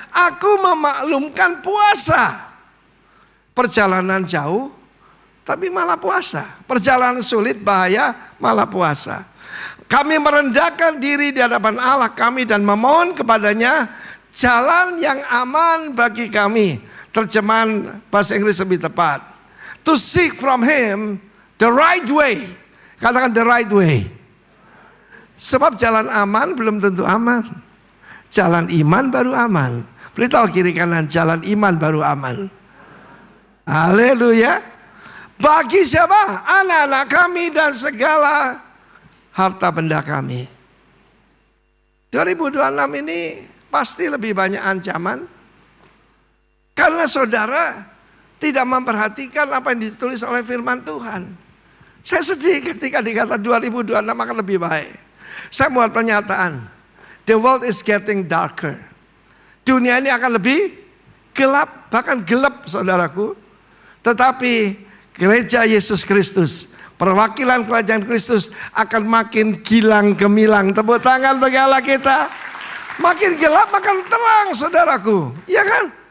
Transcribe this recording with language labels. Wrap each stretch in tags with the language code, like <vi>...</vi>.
<id>Aku memaklumkan puasa. Perjalanan jauh tapi malah puasa. Perjalanan sulit, bahaya, malah puasa. Kami merendahkan diri di hadapan Allah kami dan memohon kepadanya jalan yang aman bagi kami. Terjemahan bahasa Inggris lebih tepat.</id> <en>To seek from Him the right way.</en> <id>Katakan</id> <en>the right way.</en> <id>Sebab jalan aman belum tentu aman. Jalan iman baru aman. Beritahu kiri kanan, jalan iman baru aman. Haleluya. Bagi siapa? Anak-anak kami dan segala harta benda kami. 2026 ini pasti lebih banyak ancaman. Karena saudara tidak memperhatikan apa yang ditulis oleh firman Tuhan. Saya sedih ketika dikata 2026 akan lebih baik. Saya buat pernyataan.</id> <en>The world is getting darker.</en> <id>Dunia ini akan lebih gelap, bahkan gelap saudaraku. Tetapi gereja Yesus Kristus, perwakilan kerajaan Kristus akan makin gilang gemilang. Tepuk tangan bagi Allah kita. Makin gelap makin terang saudaraku. Iya kan?</id>